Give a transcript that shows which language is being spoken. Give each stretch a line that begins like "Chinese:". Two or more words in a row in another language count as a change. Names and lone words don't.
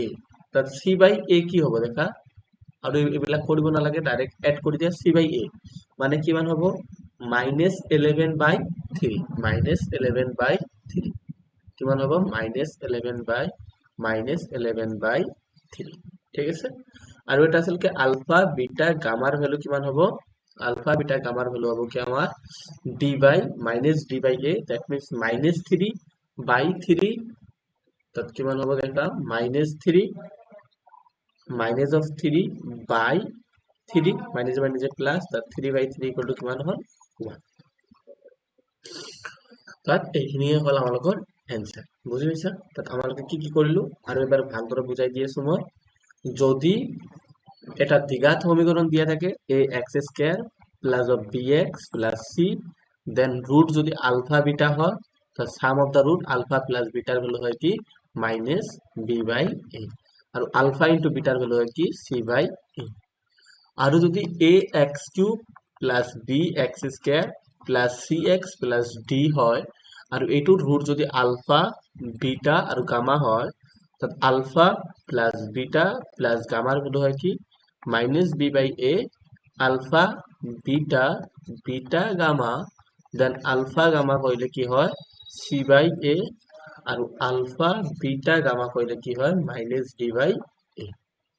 Assamese: তাত
English: c by a
Assamese: কি হ'ব দেখা, আৰু এইবিলাক কৰিব নালাগে ডাইৰেক্ট এড কৰি দিয়া, সি বাই এ মানে কিমান হ'ব
English: minus 11 by 3, minus 11 by 3
Assamese: কিমান হ'ব
English: minus 11 by 3,
Assamese: ঠিক আছে। আৰু এটা আছিল কি আলফা বিটা গামাৰ ভ্যালু কিমান হ'ব, আলফা বিটা গামাৰ ভ্যালু হ'ব কি আমাৰ ডি বাই মাইনাস ডি বাই এ,
English: that means minus 3 by 3,
Assamese: তাত কিমান হ'ব দেখা
English: minus 3 minus of 3 by 3 minus minus plus,
Assamese: তাত
English: 3 by 3 equal to
Assamese: কিমান হ'ল 1। তাত এইখিনিয়ে হ'ল আমালোকৰ এনসার, বুঝি পাইছা। তাত আমালোকে কি কি কৰিলো আৰু এবাৰ ভালদৰে বুজাই দি আছো মই। যদি এটা দ্বিঘাত সমীকরণ দিয়া থাকে
English: a x square plus of b x plus c, then
Assamese: রুট যদি আলফা বিটা হয় তো
English: sum of the root alpha plus beta
Assamese: ভ্যালু হয় কি
English: minus b by a,
Assamese: আর
English: alpha into beta
Assamese: ভ্যালু হয় কি
English: c by a.
Assamese: আর যদি
English: a x cube plus b x square plus c x plus d
Assamese: হয় আর এইটোর রুট যদি আলফা বিটা আর গামা হয় তাত
English: alpha plus beta plus gamma
Assamese: ভ্যালু হয় কি
English: minus b by a alpha beta beta gamma, then alpha gamma
Assamese: কইলে কি হয়
English: c by a,
Assamese: আর আলফা বিটা গামা কইলে কি হয়
English: minus d by a.